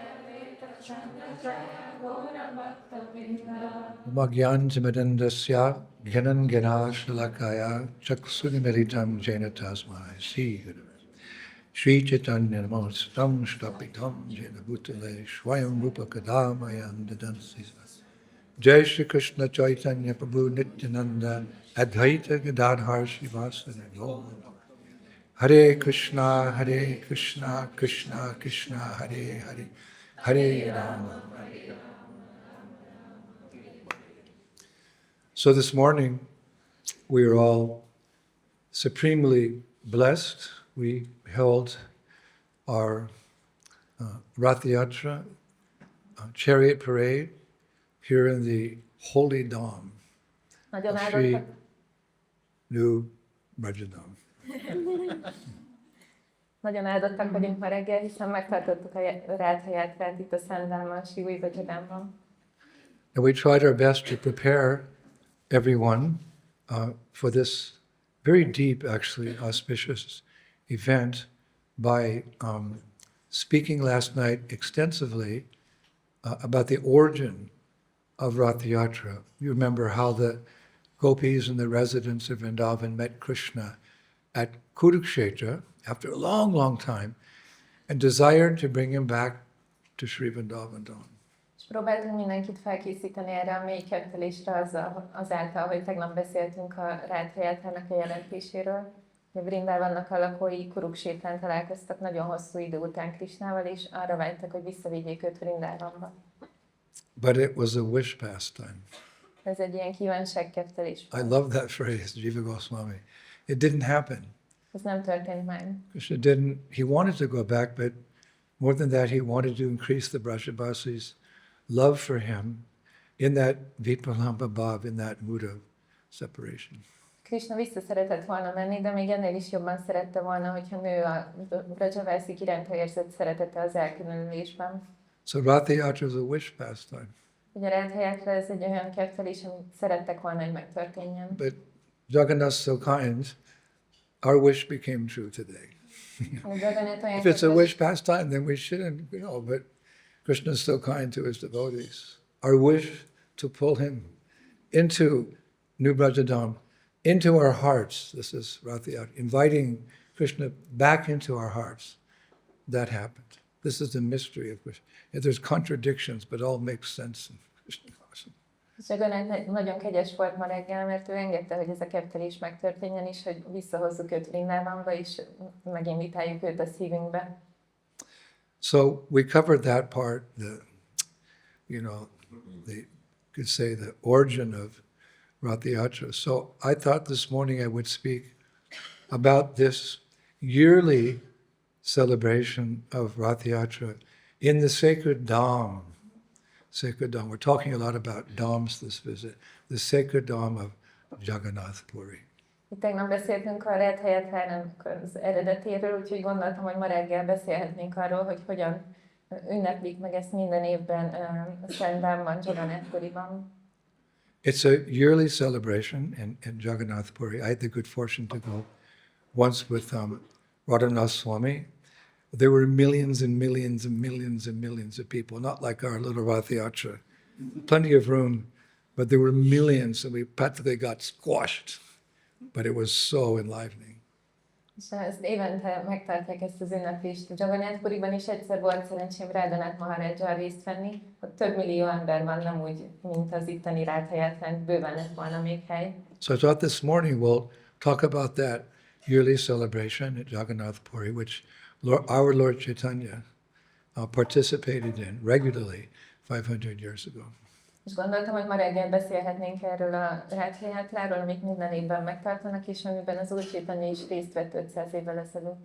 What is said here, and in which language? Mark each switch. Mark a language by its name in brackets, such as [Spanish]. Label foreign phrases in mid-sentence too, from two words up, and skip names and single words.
[Sanskrit] अज्ञान तिमिरान्धस्य ज्ञानाञ्जनशलाकया चक्षुरुन्मीलितं येन तस्मै श्री चैतन्य नमस्तं स्थापितं येन भूतले स्वयं रूप कदा मह्यं ददाति. Jai Shri Krishna Chaitanya Prabhu Nityananda Advaita Gadadhar Srivasana Gora. Hare Krishna, Krishna Krishna, Hare Hare, Hare Rama. [English] So this morning, we are all supremely blessed. We held our Ratha Yatra chariot parade here in the Holy Dham of Sri New Vrajadam. [Hungarian] Nagyon áldottak vagyunk ma reggel, hiszen megtartottuk a Ratha Yatrát itt a Szent Dhámban, Sri Új Vrajadamban. [English] And we tried our best to prepare everyone for this very deep, actually, auspicious event by speaking last night extensively about the origin of Ratha Yatra. You remember how the gopis and the residents of Vrindavan met Krishna at Kurukshetra after a long, long time and desired to bring him back to Sri Vrindavan. [Hungarian] És próbáltunk mindenkit felkészíteni erre a mély kettelésre azáltal, hogy tegnap beszéltünk a Ratha Yatrának a jelentéséről. Vrindavannak a lakói Kuruksétrán találkoztak nagyon hosszú idő után Krishnával, és arra vágytak, hogy visszavigyék őt Vrindavanba. [English] But it was a wish pastime. [Hungarian] Ez egy ilyen kívánságkettelés. [English] I love that phrase, Jiva Goswami. It didn't happen. [Hungarian] Ez nem történt meg. [English] Krishna didn't, he wanted to go back, but more than that, he wanted to increase the Brajavasis' love for him in that [Sanskrit] विप्रलम्भ भाव, [English] in that mood of separation. [Hungarian] Krishna vissza szeretett volna menni, de még ennél is jobban szerette volna, hogyha nő a Brajavasik iránta érzett szeretete az elkülönülésben. [English] So Ratha Yatra is a wish pastime. [Hungarian] Ugye Ratha Yatra ez egy olyan kettelés, amit szerettek volna, hogy megtörténjen. [English] But Jagannath's so kind, our wish became true today. If it's a wish pastime, then we shouldn't, but Krishna is so kind to his devotees. Our wish to pull him into New Vrajadam, into our hearts, this is Ratha Yatra, inviting Krishna back into our hearts, that happened. This is the mystery of Krishna. There's contradictions, but all makes sense in Krishna consciousness. [Hungarian] Jagannath nagyon kegyes volt ma reggel, mert ő engedte, hogy ez a kettelés megtörténjen, és hogy visszahozzuk őt Vrindávamba, és meginvitáljuk őt a szívünkbe. [English] So we covered that part, could say the origin of Ratha Yatra. So I thought this morning I would speak about this yearly celebration of Ratha Yatra in the sacred Dham. Sacred Dham. We're talking a lot about Dhams this visit. The sacred Dham of Jagannath Puri. [Hungarian] Itt tegnap beszéltünk a Ratha Yatrának az eredetéről, úgyhogy gondoltam, hogy ma reggel beszélhetnénk arról, hogy hogyan ünneplik meg ezt minden évben a Szent Dhámban, Jagannath Puriban. [English] It's a yearly celebration in Jagannath Puri. I had the good fortune to go once with Radhanath Swami. There were millions and millions and millions and millions of people, not like our little Ratha Yatra. Plenty of room, but there were millions, and we practically got squashed. But it was so enlivening. [Hungarian] És ezt évente megtartják ezt az ünneplést Jagannath Puriban, és egyszer volt szerencsém Radhanath Maharajjal részt venni. Ott több millió ember van, nem úgy, mint az itteni Ratha Yatrán, bőven lett volna még hely. [English] So I thought this morning we'll talk about that yearly celebration at Jagannath Puri, which our Lord Chaitanya participated in regularly 500 years ago. [Hungarian] És gondoltam, hogy ma reggel beszélhetnénk erről a Ratha Yatráról, amit minden évben megtartanak, és amiben az Úr Chaitanya is részt vett 500 évvel ezelőtt.